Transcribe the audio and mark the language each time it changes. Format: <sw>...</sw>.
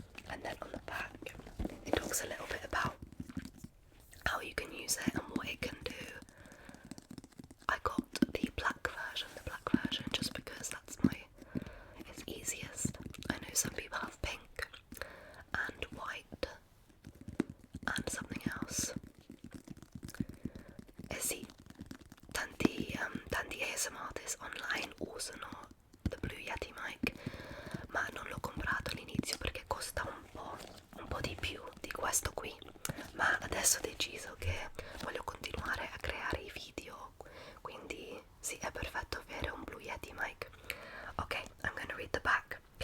<en>And then on the back, it talks a little bit about how you can use it and what it can do. I got the black version just because it's easiest. I know some people have pink and white and something else.</en> <it>Eh sì, tanti</it> <en>ASMR artists online</en> <it>usano the Blue Yeti mic, ma non l'ho comprato all'inizio perché costa un po' di più di questo qui, ma adesso ho deciso che voglio continuare a creare i video, quindi sì, è perfetto avere un Blue Yeti mic.</it> <en>Ok, I'm gonna read the back.</en>